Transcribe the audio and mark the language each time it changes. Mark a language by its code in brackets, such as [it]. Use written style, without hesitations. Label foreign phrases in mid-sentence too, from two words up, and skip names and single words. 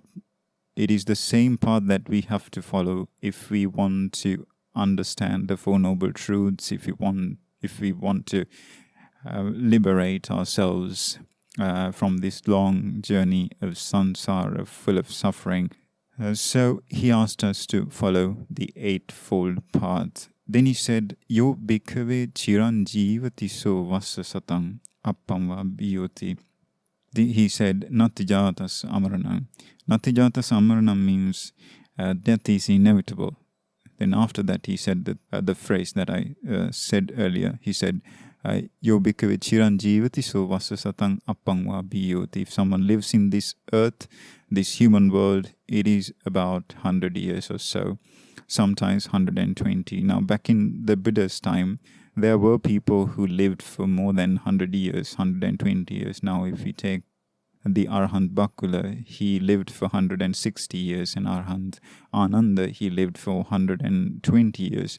[en] It is the same path that we have to follow if we want to understand the Four Noble Truths, if we want to liberate ourselves from this long journey of samsara, full of suffering. So he asked us to follow the eightfold path. Then he said, [pi] Yo bhikkhave chiranjīvati so vassasataṃ appamva bhiyoti. [en] He said, [pi] Natthi jātassa amaraṇaṃ. Natthi jātassa amaraṇaṃ [en] means death is inevitable. Then after that he said the phrase that I said earlier. He said, [pi] Yo bhikkhave chiranjīvati so vassasataṃ appamva bhiyoti. [en] If someone lives in this earth, this human world, it is about 100 years or so. Sometimes 120. Now, back in the Buddha's time, there were people who lived for more than 100 years, 120 years. Now, if we take the Arahant Bhakula, he lived for 160 years, and Arahant Ananda, he lived for 120 years.